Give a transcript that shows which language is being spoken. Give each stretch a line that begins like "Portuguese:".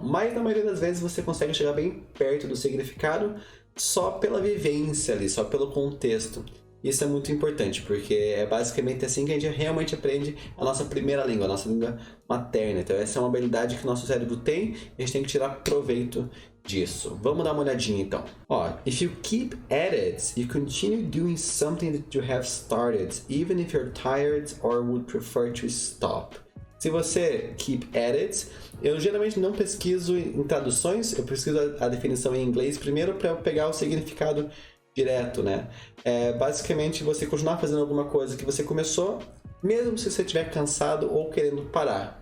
Portuguese: Mas na maioria das vezes você consegue chegar bem perto do significado só pela vivência ali, só pelo contexto. Isso é muito importante, porque é basicamente assim que a gente realmente aprende a nossa primeira língua, a nossa língua materna. Então essa é uma habilidade que o nosso cérebro tem e a gente tem que tirar proveito disso. Vamos dar uma olhadinha então.
English: Ó, if you keep at it, you continue doing something that you have started, even if you're tired or would prefer to stop.
Portuguese: Se você keep at it, eu geralmente não pesquiso em traduções, eu pesquiso a definição em inglês primeiro para eu pegar o significado direto, né? Basicamente você continuar fazendo alguma coisa que você começou, mesmo se você estiver cansado ou querendo parar.